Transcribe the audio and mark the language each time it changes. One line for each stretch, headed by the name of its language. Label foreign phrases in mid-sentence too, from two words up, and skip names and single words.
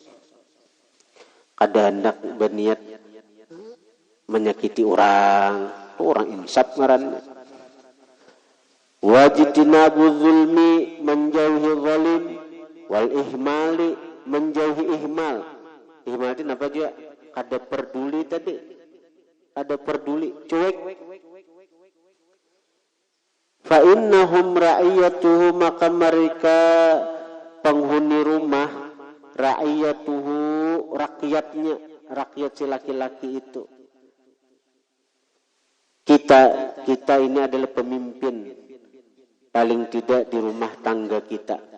Banjar: Kada hendak berniat menyakiti orang, itu orang insaf ngarannya.
Arabic: واجتناب الظلم,
Indonesian: menjauhi zalim,
Arabic: والإهمال,
Indonesian: menjauhi ihmal.
Banjar: Ihmal itu apa juga? Kada peduli tadi. Kada peduli, cuek.
Arabic: فإنهم رعيته,
Indonesian: maka mereka penghuni rumah, ra'iyatuhu, rakyatnya, rakyat si laki-laki itu. Kita ini adalah pemimpin, paling tidak di rumah tangga kita.